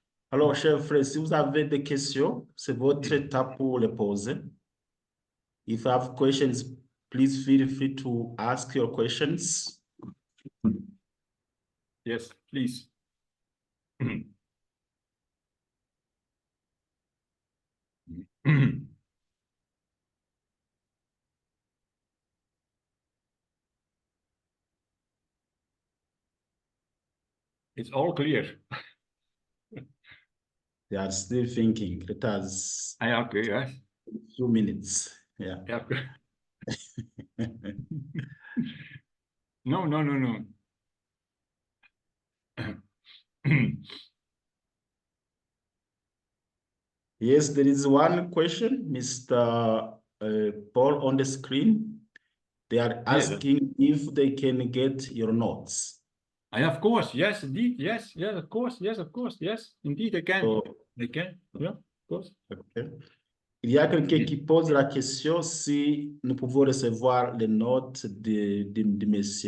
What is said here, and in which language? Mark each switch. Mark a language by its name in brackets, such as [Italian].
[French] Alors, chers frères, si vous avez des questions, c'est votre étape pour les poser. [English] If you have questions, please feel free to ask your questions. Yes, please. It's all clear. They are still thinking. Let us Okay, yes. a few minutes. Yeah. No. Yes, there is one question, Mr. Paul, on the screen. They are asking if they can get your notes. Of course, yes, indeed, yes, of course, yes, indeed, they can. So, they can, yeah, of course. Okay. [French] Il y a quelqu'un qui pose la question si nous pouvons recevoir les notes de M.